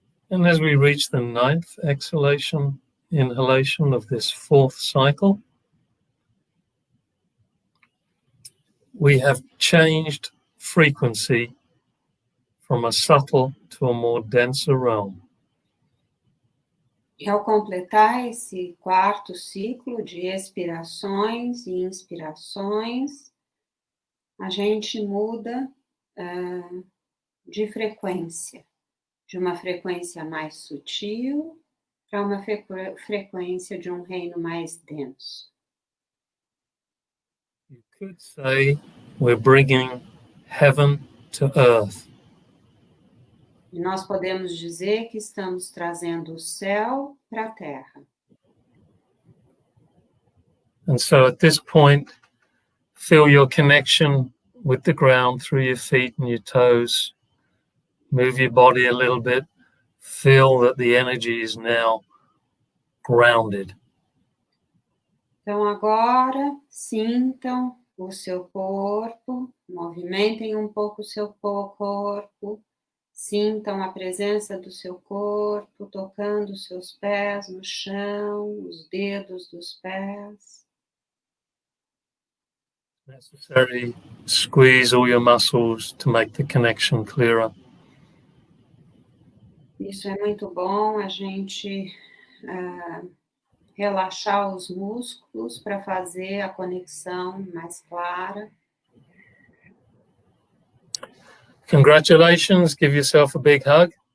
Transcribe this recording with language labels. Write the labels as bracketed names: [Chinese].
[English] And as we reach the 9th exhalation inhalation of this 4th cycle, we have changed frequency from a subtle to a more denser realm. [Portuguese] E ao completar esse quarto ciclo de expirações e inspirações, a gente muda de frequência, de uma frequência mais sutil para uma frequência de um reino mais denso. [English] You could say we're bringing heaven to earth. [Portuguese] E nós podemos dizer que estamos trazendo o céu para a terra. [English] And so at this point, feel your connection with the ground through your feet and your toes. Move your body a little bit. Feel that the energy is now grounded. [Portuguese] Então agora sintam o seu corpo, movimentem um pouco o seu corpo, sintam a presença do seu corpo, tocando os seus pés no chão, os dedos dos pés. [English] Necessary, squeeze all your muscles to make the connection clearer. [Portuguese] Isso é muito bom, a gente relaxar os músculos para fazer a conexão mais clara. [English] Congratulations, give yourself a big hug.